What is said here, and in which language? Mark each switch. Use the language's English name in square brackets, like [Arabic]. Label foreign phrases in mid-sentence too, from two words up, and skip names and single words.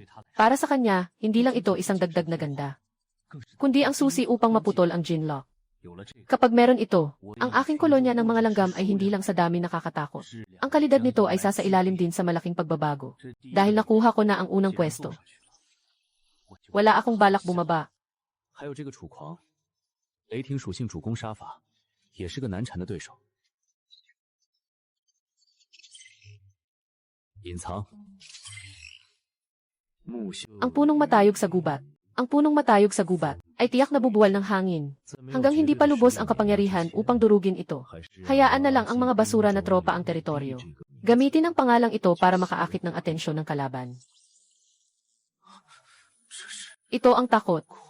[Filipino] Para sa kanya, hindi lang ito isang dagdag na ganda, kundi ang susi upang maputol ang Jinlock. Kapag meron ito, ang aking kolonya ng mga langgam ay hindi lang sa dami nakakatakot. Ang kalidad nito ay sasailalim din sa malaking pagbabago. Dahil nakuha ko na ang unang pwesto. Wala akong balak bumaba. [Chinese] 还有这个楚狂，雷霆属性主攻杀法，也是个难缠的对手。隐藏，木秀 [Filipino] Ang punong matayog sa gubat. Ang punong matayog sa gubat ay tiyak na bubuwal ng hangin, hanggang hindi pa lubos ang kapangyarihan upang durugin ito. Hayaan na lang ang mga basura na tropa ang teritoryo. Gamitin ang pangalang ito para makaakit ng atensyon ng kalaban. Ito ang takot.